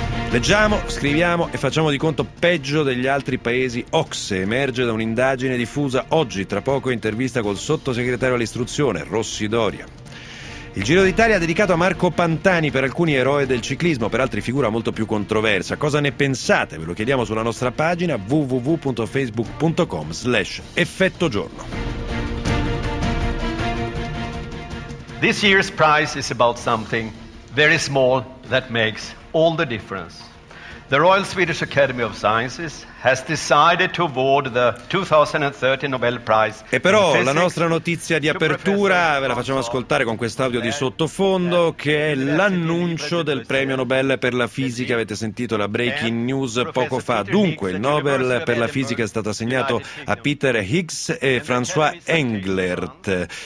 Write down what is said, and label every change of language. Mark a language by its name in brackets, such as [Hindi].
[Italian] Leggiamo, scriviamo e facciamo di conto peggio degli altri paesi OCSE, emerge da un'indagine diffusa oggi, tra poco intervista col sottosegretario all'istruzione, Rossi Doria. Il Giro d'Italia dedicato a Marco Pantani, per alcuni eroe del ciclismo, per altri figura molto più controversa. Cosa ne pensate? Ve lo chiediamo sulla nostra pagina www.facebook.com/effettogiorno. [English] This year's prize is about something very small that makes all the difference. The Royal Swedish Academy of Sciences has decided to award the 2013 Nobel Prize. [Italian] E però la nostra notizia di apertura ve la facciamo ascoltare con quest'audio di sottofondo, che è l'annuncio del premio Nobel per la fisica. Avete sentito la breaking news poco fa. Dunque, il Nobel per la fisica è stato assegnato a Peter Higgs e François Englert.